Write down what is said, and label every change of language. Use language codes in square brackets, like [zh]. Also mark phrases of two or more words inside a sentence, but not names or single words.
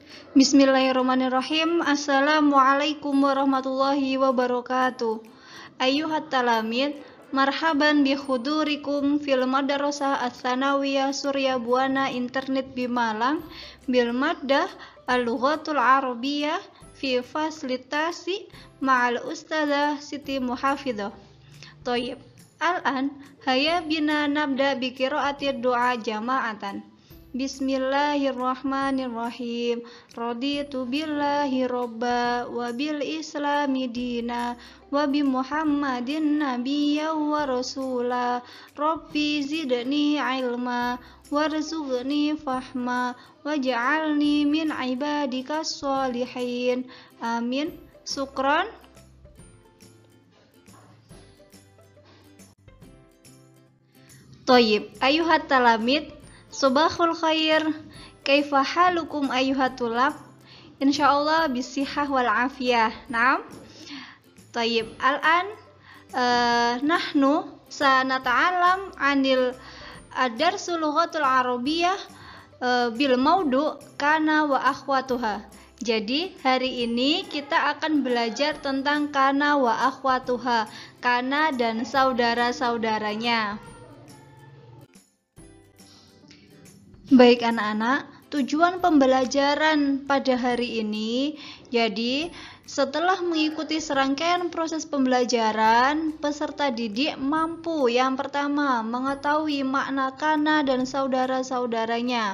[ar] بسم الله الرحمن الرحيم. السلام عليكم ورحمة الله وبركاته. أيها التلاميذ، مرحبا بحضوركم في المدرسة الثانوية Surya Buana Internet Bimalang بالمادة اللغة العربية في fasilitasi مع الأستاذة Siti Muhafidhah. طيب. الآن هيا بنا نبدأ بقراءة الدعاء جماعة. بسم الله الرحمن الرحيم. رضيت بالله ربا وبالإسلام دينا وبمحمد نبيا ورسولا. رب زدني علما وارزقني فهما واجعلني من عبادك الصالحين. آمين. شكرا. طيب. أيها التلاميذ، صباح الخير، كيف حالكم أيها الطلاب? إن شاء الله بصحة والعافية. نعم. طيب. الآن نحن سنتعلم عن الدرس اللغة العربية بالموضوع كان وأخواتها. [id] Jadi hari ini kita akan belajar tentang [ar] كان وأخواتها, [id] kana dan saudara-saudaranya. Baik anak-anak, tujuan pembelajaran pada hari ini, jadi setelah mengikuti serangkaian proses pembelajaran, peserta didik mampu yang pertama mengetahui makna kana dan saudara-saudaranya.